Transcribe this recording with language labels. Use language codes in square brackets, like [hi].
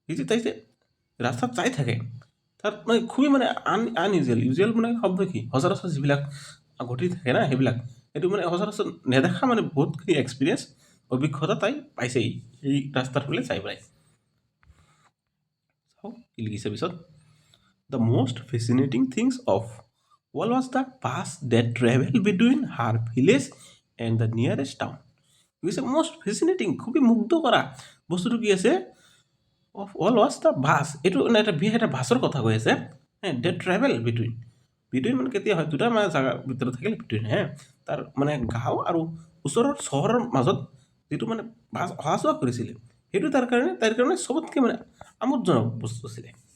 [as] তাই যে ৰাস্তাত চাই থাকে তাত খুবেই আনইউজুৱেল। ইউজুৱেল শব্দ কি, সচৰাচৰ যিবিলাক ঘটি থাকে না সেইবিলাক, এইটো সচৰাচৰ নেদেখা বহুতখিনি এক্সপিৰিয়েঞ্চ, অভিজ্ঞতা তাই পাইছে এই ৰাস্তাৰ ফালে চাই পেলাই। চাওঁ কি লিখিছে পিছত। [en] The most fascinating things of all was the bus that traveled between her village and the nearest town. Most fascinating, [as] খুবেই মুগ্ধ কৰা বস্তুটো কি আছে, [en] of all was the bus, [as] এইটো এটা বাছৰ কথা কৈ আছে। [en] that travel between [as] কেতিয়া হয়, দুটা জাগাৰ ভিতৰত থাকিলে বিটুইন, তাৰ গাঁও আৰু ওচৰৰ চহৰৰ মাজত যিটো বাছ অহা যোৱা কৰিছিলে, সেইটো তাইৰ কাৰণে চবতকৈ আমোদজনক বস্তু আছিলে।